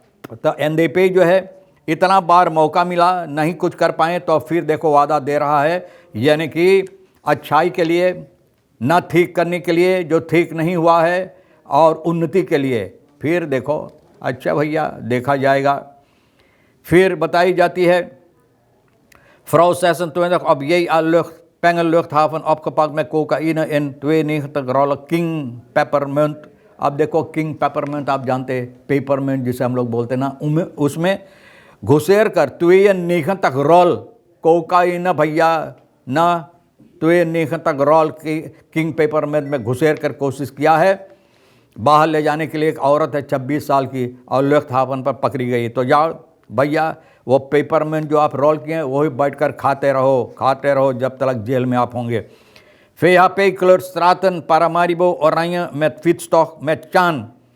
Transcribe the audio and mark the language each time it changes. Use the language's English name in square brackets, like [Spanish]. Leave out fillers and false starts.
[Hindi] तो NDP जो है, इतना बार मौका मिला नहीं कुछ कर पाए, तो फिर देखो वादा दे रहा है, यानी कि अच्छाई के लिए, ना ठीक करने के लिए जो ठीक नहीं हुआ है, और उन्नति के लिए। फिर देखो अच्छा भैया देखा जाएगा। फिर बताई जाती है [Dutch] Vrouw 26 op Pengen-luchthaven opgepakt met cocaïne in 92 rollen King Peppermint। [Hindi] अब देखो किंग पेपरमेंट आप जानते हैं, पेपरमेंट जिसे हम लोग बोलते हैं ना, उसमें घुसेर कर 92 रोल कोकाइन भैया ना, 92 रोल की किंग पेपरमेंट में घुसेर कर कोशिश किया है। बाहर ले जाने के लिए एक औरत है 26 साल की और लुफ्तहाफन पर पकड़ी गई। तो जाओ भैया, वो पेपरमेंट जो आप रोल किए हैं वही बैठकर खाते रहो जब तक जेल में आप होंगे। [Dutch] VHP kleurt straten Paramaribo oranje met fietstocht met चांद।